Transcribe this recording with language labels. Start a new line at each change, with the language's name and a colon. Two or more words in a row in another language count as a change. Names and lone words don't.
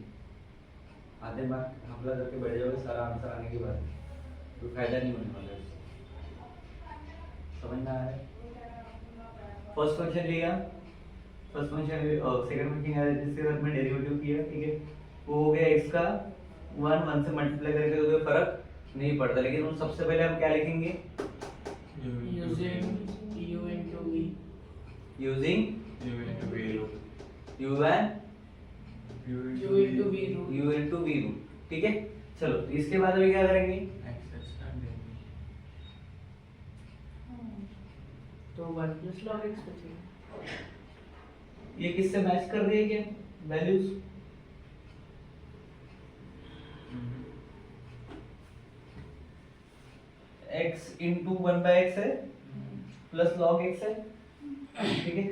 Hindi: आधे मार्क हमला करके बैठ जाओगे सारा आंसर आने के बाद, तो फायदा नहीं होने वाला है उससे। समझ में आ रहा है?
English: first function
Hindi: लिया,
English: first function second function
Hindi: है जिसके साथ में डेरिवेटिव किया, ठीक है। वो हो गया x का 1 से मल्टीप्लाई करके तो कोई फर्क नहीं पड़ता, लेकिन उन सबसे पहले हम क्या लिखेंगे,
English: using u into v यूजिंग u into v root u and u into v root u into v root,
Hindi: ठीक है। चलो तो इसके बाद अभी क्या करेंगे, x x काट देंगे तो 1 plus log x बचेगा। ये किससे मैच कर रही है क्या वैल्यूज, x into 1/x है प्लस log x है, ठीक है।